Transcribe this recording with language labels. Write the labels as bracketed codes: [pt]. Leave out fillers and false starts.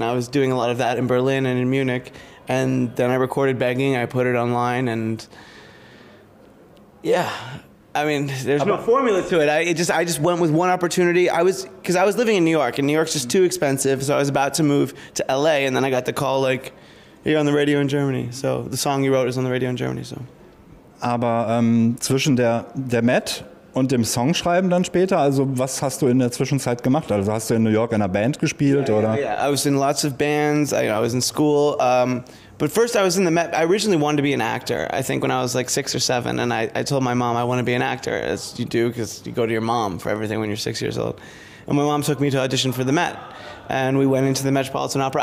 [en] And I was doing a lot of that in Berlin and in Munich, and then I recorded Begging, I put it online, and yeah, I mean, there's no formula to it. I just went with one opportunity. Because I was living in New York, and New York's just too expensive, so I was about to move to LA, and then I got the call like, you're on the radio in Germany. So the song you wrote is on the radio in Germany. So. [de] Aber zwischen der Met und dem Songschreiben dann später, also was hast du in der Zwischenzeit gemacht? Also hast du in New York in einer Band gespielt, oder? [en] Yeah, I was in lots of bands. I was in school. But first I was in the Met. I originally wanted to be an actor, I think when I was like 6 or 7. And I told my mom I want to be an actor, as you do, because you go to your mom for everything when you're 6 years old. And my mom took me to audition for the Met. And we went into the Metropolitan Opera.